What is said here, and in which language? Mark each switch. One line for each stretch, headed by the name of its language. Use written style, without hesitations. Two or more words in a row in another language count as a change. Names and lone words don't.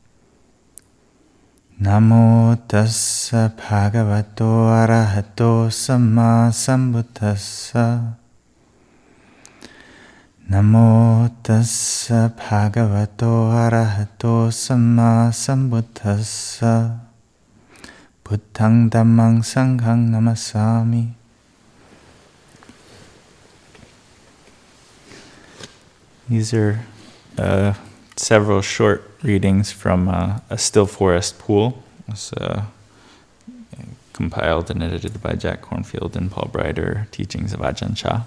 Pali: Namo tassa bhagavato arahato samma sambuddhassa. Namo tassa bhagavato arahato samma sambuddhassa. Buddhaṃ dhammāṃ saṅghāṃ namasāmi.
English: These are several short readings from a still forest pool. It's compiled and edited by Jack Kornfield and Paul Breiter, Teachings of Ajahn Chah.